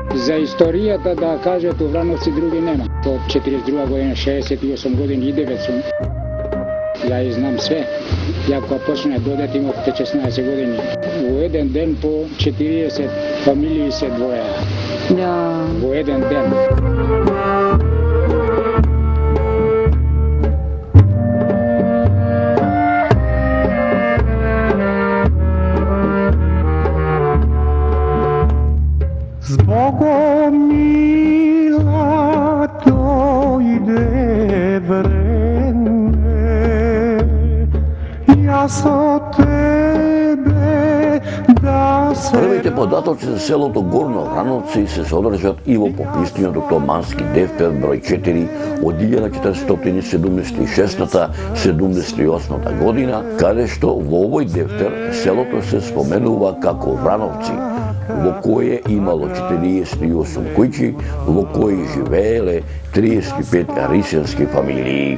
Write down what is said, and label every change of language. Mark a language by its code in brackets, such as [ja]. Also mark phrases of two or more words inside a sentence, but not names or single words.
[mk] За историјата да кажат у Врановци други нема. Од 42 година, 68 години и 9 сум. Ја и знам све. Ја кога почнах додет имав 16 години. Во еден ден по 40 фамилии се двоја. Во еден ден. Збогум мила дојде време, ја со тебе да се... Првите податоци за селото Горно Врановци се содржат и во пописниот Томански дефтер број 4 од 1476-78 година, каде што во овој дефтер селото се споменува како Врановци, во кое имало 48 куќи, во кои живееле 35 рисенски фамилии.